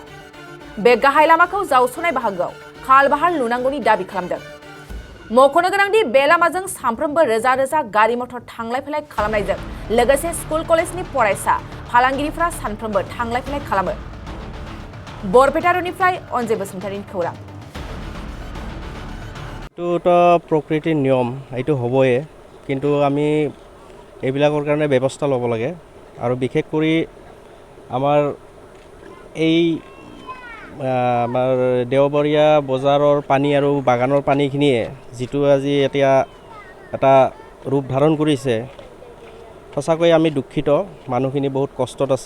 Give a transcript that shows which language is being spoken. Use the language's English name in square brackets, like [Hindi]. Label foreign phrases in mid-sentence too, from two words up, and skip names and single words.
[Bodo] बे गाहाय लामाखौ जावस'नाय बाहागोआव खालबाहार लुनांगौनि दाबि खालामदों। मख'नो गोनांदि बे लामाजों सानफ्रोमबो रोजा रोजा गारि मटर थांलाय फैलाय खालामनायजों लोगोसे स्कुल कलेजनि फरायसा फालांगिरिफ्रा सानफ्रोमबो थांलाय फैलाय खालामो। बरपेटा रडनिफ्राय अनजय बसुमतारीनि खौरां। [Assamese] এইটো প্ৰকৃতিৰ নিয়ম, এইটো হ'বই, কিন্তু আমি এইবিলাকৰ কাৰণে ব্যৱস্থা ল'ব লাগে। আৰু বিশেষ কৰি আমাৰ এই আমাৰ দেওবৰীয়া বজাৰৰ পানী আৰু বাগানৰ পানীখিনিয়ে যিটো আজি এতিয়া এটা ৰূপ ধাৰণ কৰিছে, সঁচাকৈ আমি দুখিত, মানুহখিনি বহুত কষ্টত আছে।